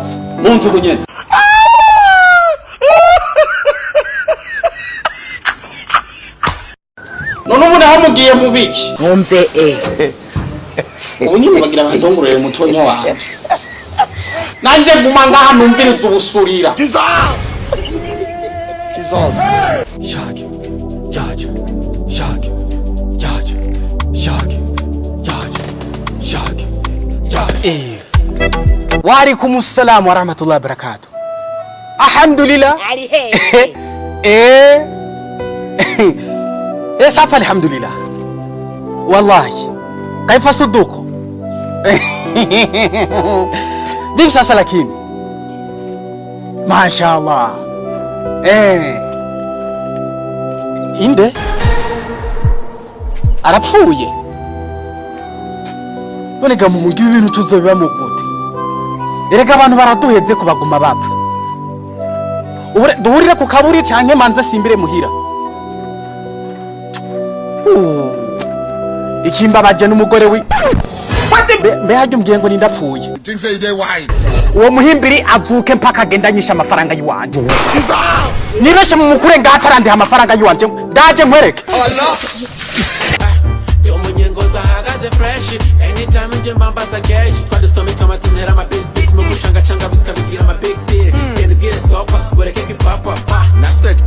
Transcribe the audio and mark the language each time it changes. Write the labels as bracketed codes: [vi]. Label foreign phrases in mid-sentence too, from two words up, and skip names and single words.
[rn] Mu nzu bunyene. None ubu nahamugiye mu biki? Ngombe Ubu nyine bagira bandongorere mutonya wanje. Nanje nguma ngaha numviriza ubusurira. Shag, yaj, shag, yaj, shag, yaj, shag, yaj. [ar] وعليكم السلام ورحمة الله وبركاته. Alhamdulillah. [rn] Ari he? [ar] صافي الحمد لله والله كيف صدوكم دي سلكين ما شاء الله [rn] inde arapfuye none ga mu ngibi ibintu tuzobiba mu gute erega abantu baraduheze ko baguma bapfa duhurire ku kaburi canke manze simbire muhira ikimbabaje n'umugore wi mbe hajye umbwiye ngo nindapfuye uwo muhimbiri avuke mpaka agendanyisha amafaranga yiwanje nibeshe mu mukure ngatarandiha amafaranga yiwanje ndaje nkwereke Umunyengoza hagaze fresh anytime nje mbambaza cash twadusome tomato ntera ama business mu gucanga canga bikabigira ama [en] big deal can get stop [rn] bareke kipapa na stage